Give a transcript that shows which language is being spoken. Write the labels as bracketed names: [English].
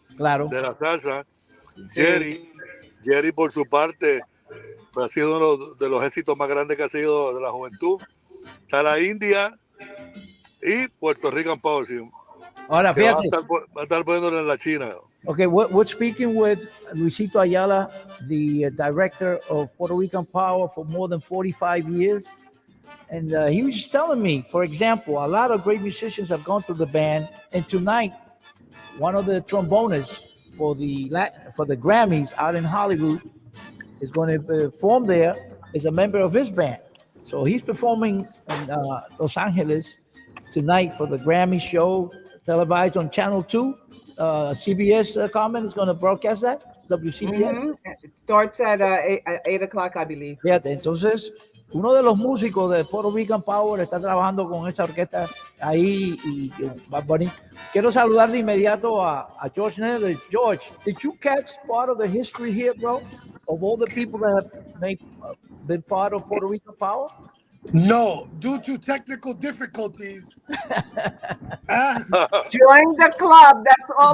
[Spanish] claro, de la salsa. Jerry por su parte ha sido uno de los éxitos más grandes que ha sido de la juventud. Está la India y Puerto Rican Power. Ahora fíjate, va a estar poniéndolo en la China. [English] Okay, we're speaking with Luisito Ayala, the director of Puerto Rican Power for more than 45 years. And he was just telling me, for example, a lot of great musicians have gone through the band. And tonight, one of the trombonists for the Grammys out in Hollywood is going to perform there, is a member of his band. So he's performing in Los Angeles tonight for the Grammy show, televised on Channel 2. CBS Carmen is going to broadcast that, WCBS. Mm-hmm. It starts at 8 o'clock, I believe. [Spanish] Fíjate, entonces, uno de los músicos de Puerto Rican Power está trabajando con esta orquesta ahí y Bad Bunny. Quiero saludar de inmediato a George Nether. [English] George, did you catch part of the history here, bro? Of all the people that have been part of Puerto Rican Power? No, due to technical difficulties. Join the club. That's all.